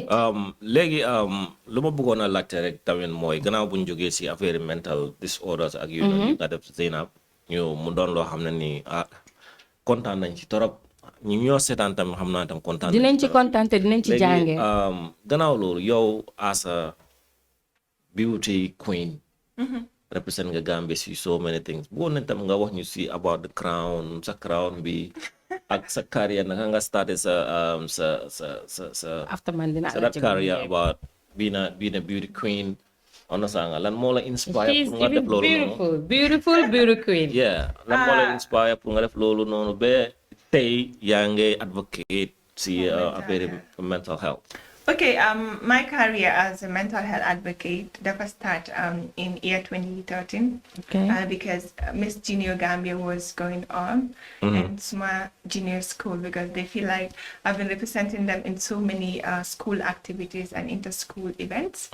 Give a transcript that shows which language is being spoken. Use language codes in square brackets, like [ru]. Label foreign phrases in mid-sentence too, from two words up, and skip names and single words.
[wo] léegi lu ma bëggoon a laajte rek tamit mooy gannaaw bu ñu jógee si affaire [en] mental disorders [wo] ak yu nga def Zainab ñu mu doon loo xam ne nii kontaan nañ ci torop ñu ñoo seetaan tamit xam naa tam kontaan dinañ ci kontaan te dinañ ci jàngee gannaaw loolu yow [en] as a beauty queen [wo] represent nga Gambia si [en] so many things [wo] bëggoon nañ tam nga wax ñu si [en] about the crown [wo] sa crown bi ak sa carrière naka nga started sa after man dina [en] that career about being a beauty queen [wo] understand nga lan moo la inspire pour nga def loolu noonu [en] beautiful queen [wo] lan moo la inspire pour nga def loolu noonu ba tey yaa ngi advocate si affaire [en] mental health. Okay, my career as a mental health advocate never start in year 2013 because Miss Junior Gambia was going on and Suma Junior School because they feel like I've been representing them in so many school activities and inter-school events.